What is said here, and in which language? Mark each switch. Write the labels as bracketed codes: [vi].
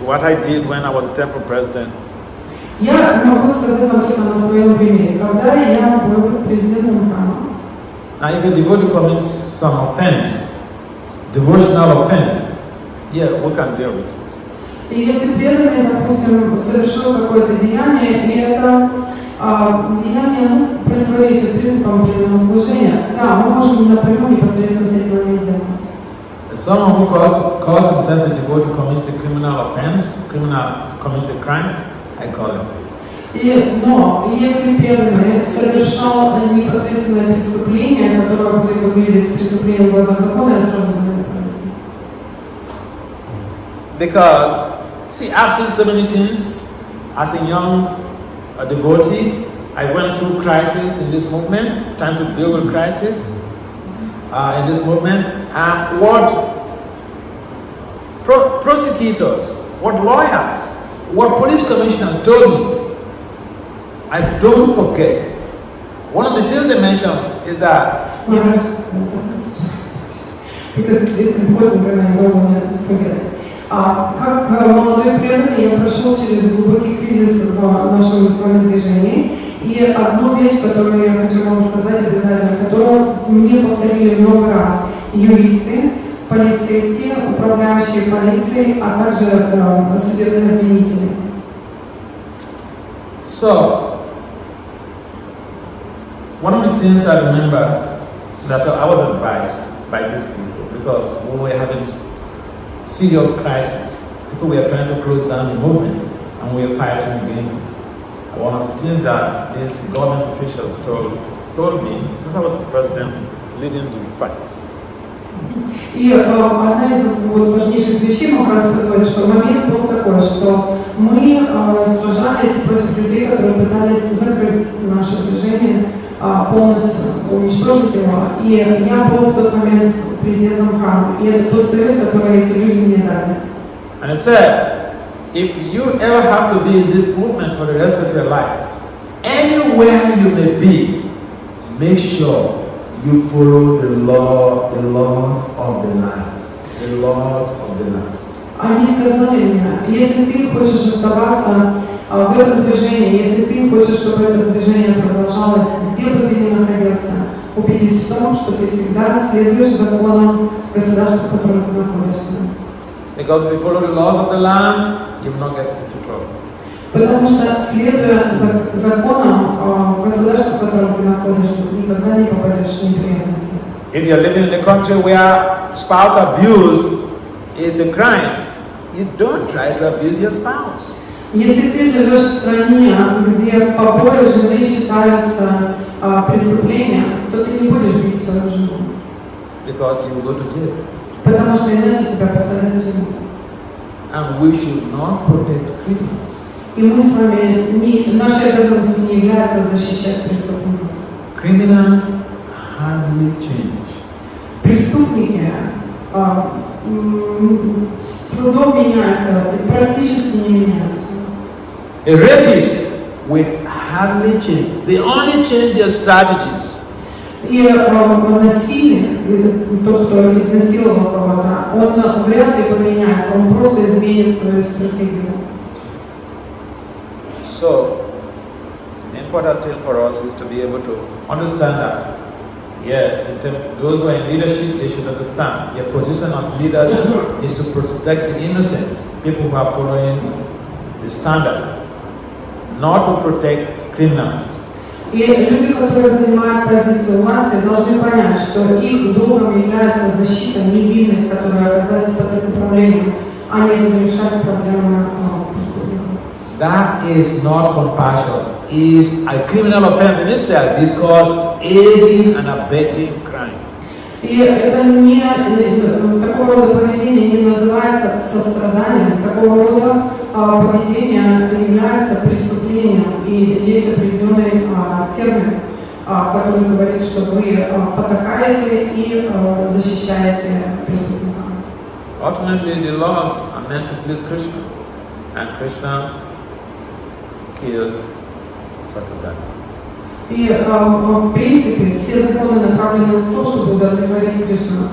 [en] What I did when I was a temple president. [ru] Я могу сказать вам только на своем примере. Когда я был президентом храма. [en] Now, if a devotee commits some offense, devotional offense, yeah, we can deal with it. [ru] И если преданный, допустим, совершил какое-то деяние, и это деяние противоречит принципам преданного служения, да, мы можем напрямую непосредственно с этим иметь дело. [en] Someone who calls himself a devotee commits a criminal offense, commits a crime, I call it this. [ru] Но если преданный совершал непосредственное преступление, которое выглядит преступлением в глазах закона, я сразу за него пойти. [en] Because, see, I've seen so many things. As a young devotee, I went through crisis in this movement, trying to deal with crisis in this movement. And what prosecutors, what lawyers, what police commissioners told me, I don't forget. One of the things they mentioned is that because it's important and I don't want to forget. [ru] Как молодой преданный я прошел через глубокий кризис в нашем с вами движении. И одну вещь, которую я хочу вам сказать обязательно, которую мне повторили много раз юристы, полицейские, управляющие полицией, а также судебные обвинители. [en] So, one of the things I remember that I was advised by these people, because we were having serious crisis. People were trying to close down the movement and we were fighting against it. One of the things that these government officials told me, because I was the president leading the fight. [ru] И одна из важнейших вещей, Махарадж говорит, что момент был такой, что мы сражались против людей, которые пытались закрыть наше движение, полностью уничтожить его. И я был в тот момент президентом храма. И это тот совет, который эти люди мне дали. [en] And I said, if you ever have to be in this movement for the rest of your life, anywhere you may be, make sure you follow the laws of the land. The laws of the land. [ru] Они сказали мне, если ты хочешь оставаться в этом движении, если ты хочешь, чтобы это движение продолжалось, где бы ты ни находился, убедись в том, что ты всегда следуешь законам государства, в котором ты находишься. [en] Because if you follow the laws of the land, you will not get into trouble. [ru] Потому что, следуя законам государства, в котором ты находишься, никогда не попадешь в неприятности. [en] If you're living in a country where spouse abuse is a crime, you don't try to abuse your spouse. [ru] Если ты живешь в стране, где побои жены считаются преступлением, то ты не будешь бить свою жену. [en] Because you will go to jail. [ru] Потому что иначе тебя посадят в тюрьму. [en] And we should not protect criminals. [ru] И мы с вами, нашей обязанностью не является защищать преступников. [en] Criminals hardly change. [ru] Преступники с трудом меняются, практически не меняются. [en] A rapist will hardly change. They only change their strategies. [ru] И насилие, тот, кто изнасиловал кого-то, он вряд ли поменяется, он просто изменит свою стратегию. [en] So, the important thing for us is to be able to understand that, those who are in leadership, they should understand their position as leaders is to protect the innocent, people who are following the standard, not to protect criminals. [ru] И люди, которые занимают позицию власти, должны понять, что их долгом является защита невинных, которые оказались под их управлением, а не разрешать проблемы преступников. [en] That is not compassion. Is a criminal offense in itself. It's called aiding and abetting crime. [ru] И это не такого рода поведение не называется состраданием, такого рода поведение является преступлением. И есть определенный термин, который говорит, что вы потакаете и защищаете преступника. [en] Ultimately, the laws are meant to please Krishna, and Krishna killed Satan. [ru] И в принципе все законы направлены на то, чтобы удовлетворить Кришну.